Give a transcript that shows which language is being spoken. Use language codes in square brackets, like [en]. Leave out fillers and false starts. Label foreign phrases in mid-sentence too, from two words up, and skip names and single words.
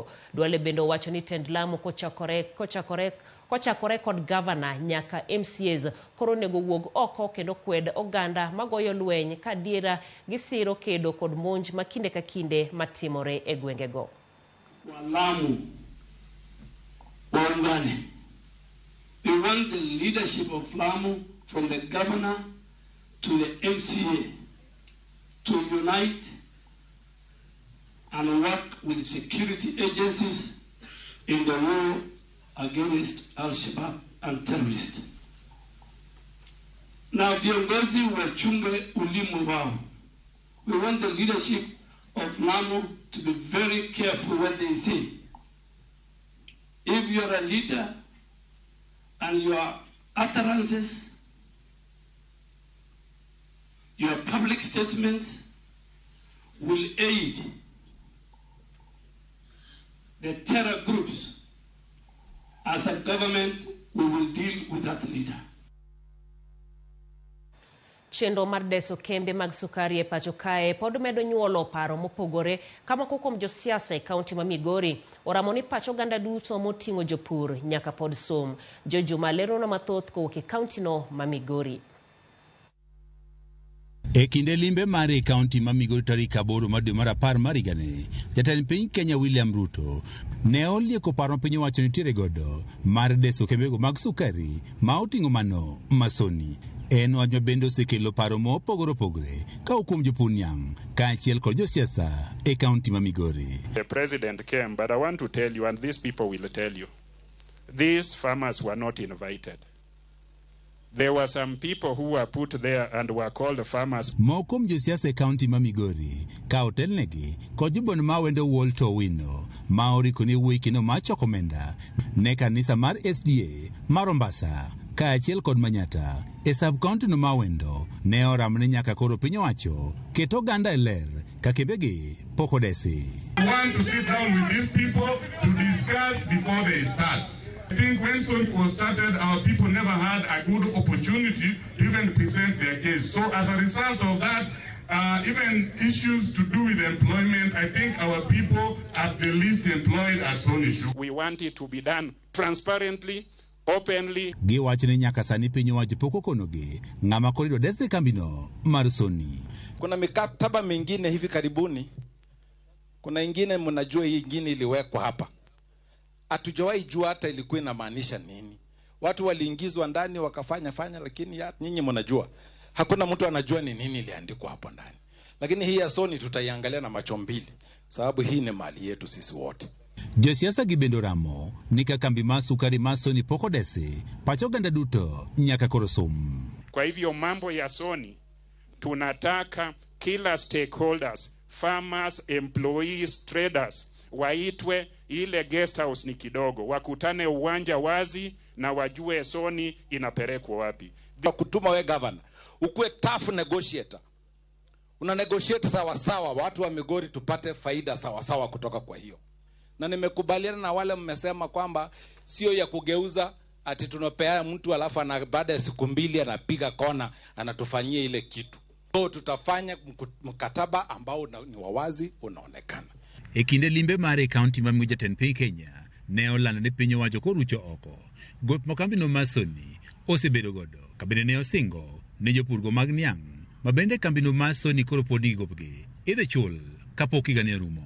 [luo] Duale bende owacho ni tend Lamu kochakore kod gavana nyaka MCAs koro nego wuog oko kendo kwed oganda magoyo lweny ka diera gisiro kedo kod monj ma kinde ka kinde matimore e gwengego. [sw] Lamu waungane. [en] We want the leadership of Lamu from the governor to the MCA to unite and work with security agencies in the war against Al-Shabaab and terrorists. [sw] Na viongozi wachunge ulimi wao. [en] We want the leadership of Lamu to be very careful what they say. If you are a leader and your utterances, your public statements will aid the terror groups, as a government, we will deal with that leader. [luo] Chenro mar deso kembe mag sukari e pacho kae pod medo nyuolo paro mopogore kama kuom josiasa e kaunti ma Migori oramo ni pacho ganda duto moting'o jopur nyaka pod som. Jojuma lero na mathoth kowuok e kaunti no ma Migori. E kinde limbe mare kaunti ma Migori tarik 8 mar dwe mar 10 mar higani, jatend piny Kenya William Ruto ne olieko paro ma piny owacho nitiere godo mar deso kembego mag sukari ma oting'o mano masoni. En wach ma bende osekelo paro mopogore opogore ka kuom jopur niang' kaachiel kod josiasa e kaunti ma Migori. [en] The president came, but I want to tell you, and these people will tell you, these farmers were not invited. There were some people who were put there and were called farmers. [luo] Mokom josiasa e kaunti ma Migori ka otelnegi kod jobon ma wendo Walter Owino ma oriko ni wikino ma choko omenda ne kanisa mar SDA mar Ombasa kaachiel kod Manyata e sub-county no ma wendo ne oramne nyaka koro piny owacho keto oganda e ler ka kembegi pok odesi. [en] We want to sit down with these people to discuss before they start. I think when Sonic was started, our people never had a good opportunity to even present their case. So as a result of that, even issues to do with employment, I think our people are the least employed at Sonic. We want it to be done transparently, openly. [luo] Giwacho ni nyaka sani piny owacho pok okonogi ng'ama korido desde kambino mar Soni. [sw] Kuna mikataba mingine hivi karibuni, kuna ingine mnajua hii ingine iliwekwa hapa. Hatujawahi jua hata ilikuwa inamaanisha nini. Watu waliingizwa ndani wakafanya, lakini nyinyi mnajua. Hakuna mtu anajua ni nini iliandikwa hapo ndani. Lakini hii ya Soni tutaiangalia na macho mbili, sababu hii ni mali yetu sisi wote. [luo] Josiasa gibendo ramo nika kambi ma sukari ma Soni pok odesi pacho ganda duto nyaka koro som. [sw] Kwa hivyo mambo ya Soni tunataka kila [en] stakeholders, farmers, employees, traders [sw] waitwe. Ile guest house ni kidogo, wakutane uwanja wazi na wajue Soni inapelekwa wapi. Kutuma we governor ukuwe [en] tough negotiator, [sw] una negotiate sawa sawa, watu wa Migori tupate faida sawa sawa kutoka kwa hiyo. Na nimekubaliana na wale mmesema kwamba sio ya kugeuza ati tunapea mtu alafu na baada ya siku 2 anapiga kona anatufanyia ile kitu. So tutafanya mkataba ambao ni wawazi unaonekana. [luo] E kinde limbe mare kaunti ma Migori jatend piny Kenya ne olando ni piny owacho korucho oko gop makambino ma Soni osebedo godo kabende ne osingo ne jopurgo mag niang' ma bende kambino ma Soni koro pod nigi gopgi idhi chul kapok higa ne rumo.